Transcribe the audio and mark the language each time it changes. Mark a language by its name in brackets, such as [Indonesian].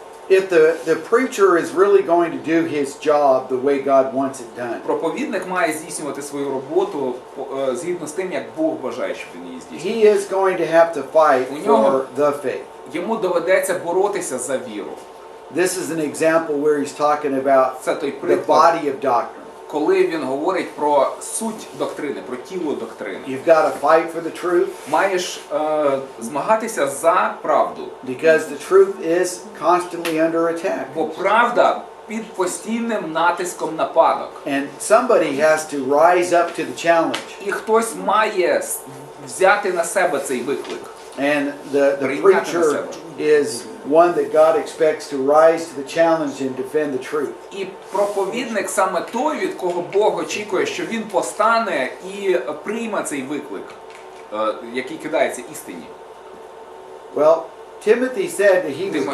[English] If the preacher is really going to do his job the way God wants it done, [Ukrainian] Проповідник має здійснювати свою роботу згідно з тим, як Бог бажає, щоб він її здійснював. [English] he is going to have to fight for the faith. [Ukrainian] Йому доведеться боротися за віру. [English] This is an example where he's talking about [Ukrainian] Це той [English] the [Ukrainian] приклад, [English] body of doctrine. [Ukrainian] коли він говорить про суть доктрини, про тіло доктрини. [English] You've got to fight for the truth [Ukrainian] Маєш змагатися за правду, [English] because the truth is constantly under attack. [Ukrainian] бо правда під постійним натиском нападок. [English] And somebody has to rise up to the challenge. [Ukrainian] І хтось має взяти на себе цей виклик. [English] And the preacher is one that God expects to rise to the challenge and defend the truth. [Ukrainian] І проповідник саме той, від кого Бог очікує, що він постане і прийме цей виклик, який кидається істині. [English] Well, Timothy said that he would do